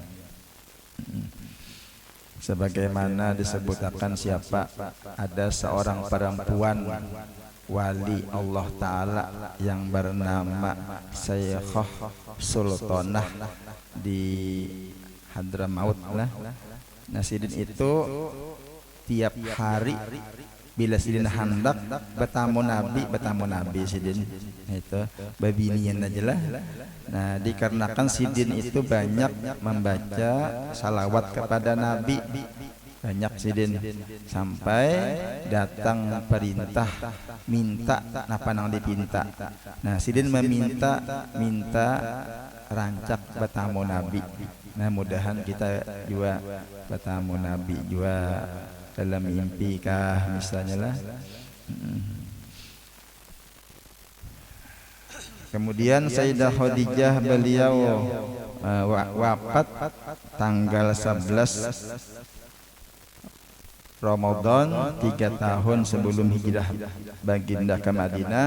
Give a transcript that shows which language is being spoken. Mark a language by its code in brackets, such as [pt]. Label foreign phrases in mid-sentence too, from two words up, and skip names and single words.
[id] Sebagaimana disebutkan siapa ada seorang perempuan wali Allah Ta'ala yang bernama Sayyidah Sultanah di Hadramaut lah. [bjn] Nah Sidin itu tiap hari bila Sidin hendak bertamu Nabi Sidin itu babinian aja lah. Nah dikarenakan Sidin itu banyak membaca salawat kepada Nabi, banyak Sidin, sampai datang perintah minta napa nang dipinta. Nah Sidin meminta rancak bertamu Nabi. Nah mudahan kita juga bertamu Nabi juga dalam mimpi kah misalnya lah. [id] Kemudian Sayyidah Khadijah beliau wafat tanggal 11 Ramadan 3 tahun sebelum hijrah baginda ke Madinah.